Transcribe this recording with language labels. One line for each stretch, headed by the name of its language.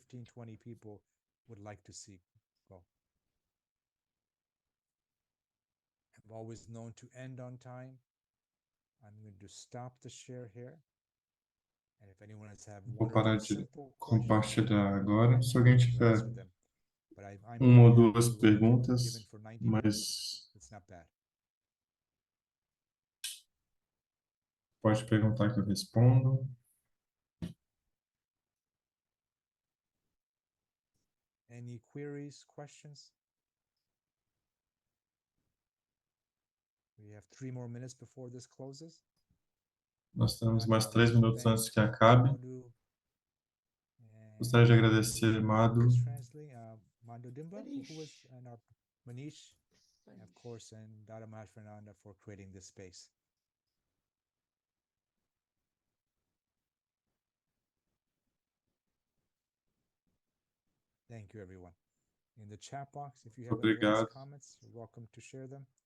English: 15, 20 people would like to see go. I've always known to end on time. I'm going to stop the share here. And if anyone has have
Portuguese: Vou parar de compartilhar agora. Se alguém tiver uma ou duas perguntas, mas pode perguntar que eu respondo.
English: Any queries, questions? We have 3 more minutes before this closes.
Portuguese: Nós temos mais 3 minutos antes que acabe. Gostaria de agradecer, Mado.
English: Mando Dimba, who was, and our Manish, and of course, and Dada Maharaj Fernanda for creating this space. Thank you, everyone. In the chat box, if you have any last comments, you're welcome to share them.